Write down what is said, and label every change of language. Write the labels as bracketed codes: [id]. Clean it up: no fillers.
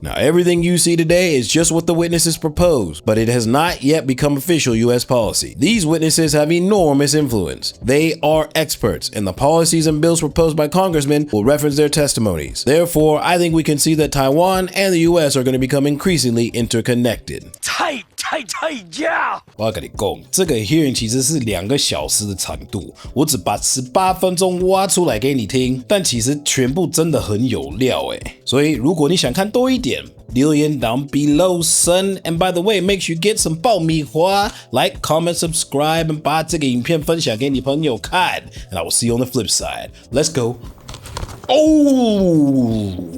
[en] Now, everything you see today is just what the witnesses proposed, but it has not yet become official U.S. policy. These witnesses have enormous influence. They are experts, and the policies and bills proposed by congressmen will reference their testimonies. Therefore, I think we can see that Taiwan and the U.S. are going to become increasingly interconnected. Tight, yeah! [zh] 我要跟你讲，这个 hearing 其实是2个小时的长度，我只把18分钟挖出来给你听，但其实全部真的很有料诶。所以如果你想看多一点，留言 [en] down below, son. And by the way, make sure you get some [zh] 爆米花 [en] like, comment, subscribe, and [zh] 把这个影片分享给你朋友看。 [en] And I will see you on the flip side. Let's go. Oh!